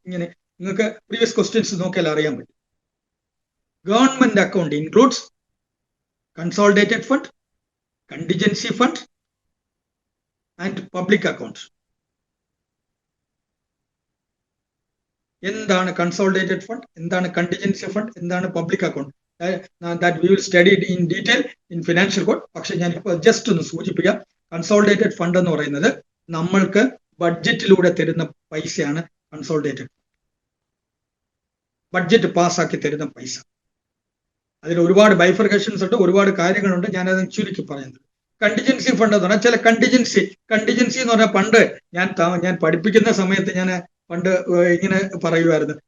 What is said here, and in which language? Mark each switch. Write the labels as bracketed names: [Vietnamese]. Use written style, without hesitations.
[Malayalam] ഇങ്ങനെ നിങ്ങൾക്ക് previous questions നോക്കിയാൽ അറിയാൻ പറ്റും. [English] Government account includes consolidated fund, contingency fund and public account. [Malayalam] എന്താണ് കൺസോളിഡേറ്റഡ് ഫണ്ട്, എന്താണ് കണ്ടിജൻസി ഫണ്ട്, എന്താണ് public account? [English] that we will study it in detail in financial code. [Malayalam] പക്ഷെ ഞാൻ ഇപ്പോൾ ജസ്റ്റ് ഒന്ന് സൂചിപ്പിക്കാം. കൺസോളിഡേറ്റഡ് ഫണ്ട് എന്ന് പറയുന്നത് നമ്മൾക്ക് ബഡ്ജറ്റിലൂടെ തരുന്ന പൈസയാണ് കൺസോളിഡേറ്റഡ്. ബഡ്ജറ്റ് പാസ്സാക്കി തരുന്ന പൈസ. അതിൽ ഒരുപാട് ബൈഫർക്കേഷൻസ് ഉണ്ട്, ഒരുപാട് കാര്യങ്ങളുണ്ട്. ഞാനത് ചുരുക്കി പറയുന്നത്. കണ്ടിജൻസി ഫണ്ട് എന്ന് പറഞ്ഞാൽ ചില കണ്ടിജൻസി എന്ന് പറഞ്ഞാൽ പണ്ട് ഞാൻ പഠിപ്പിക്കുന്ന സമയത്ത് ഞാൻ പണ്ട് ഇങ്ങനെ പറയുമായിരുന്നു.